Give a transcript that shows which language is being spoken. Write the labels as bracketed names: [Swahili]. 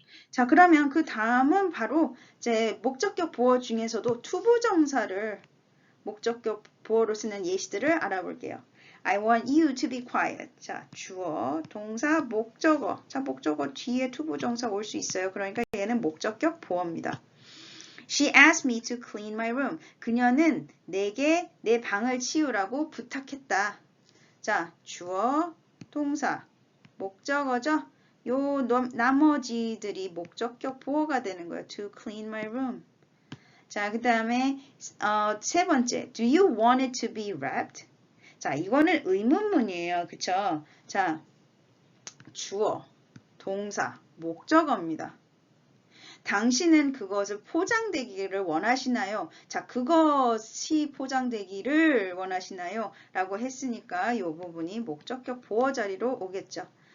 [Korean] 자, 그러면 그 다음은 바로 이제 목적격 보어 중에서도 투부정사를 목적격 보어로 쓰는 예시들을 알아볼게요. [English] I want you to be quiet. [Korean] 자, 주어, 동사, 목적어. 자, 목적어 뒤에 투부정사 올 수 있어요. 그러니까 얘는 목적격 보어입니다. [English] She asked me to clean my room. [Korean] 그녀는 내게 내 방을 치우라고 부탁했다. 자, 주어, 동사, 목적어죠. 요 나머지들이 목적격 보어가 되는 거예요. [English] To clean my room. [Korean] 자, 그 다음에 세 번째. [English] Do you want it to be wrapped? [Korean] 자, 이거는 의문문이에요. 그쵸? 자, 주어, 동사, 목적어입니다. 당신은 그것을 포장되기를 원하시나요? 자, 그것이 포장되기를 원하시나요? 라고 했으니까 이 부분이 목적격 보어 자리로 오겠죠.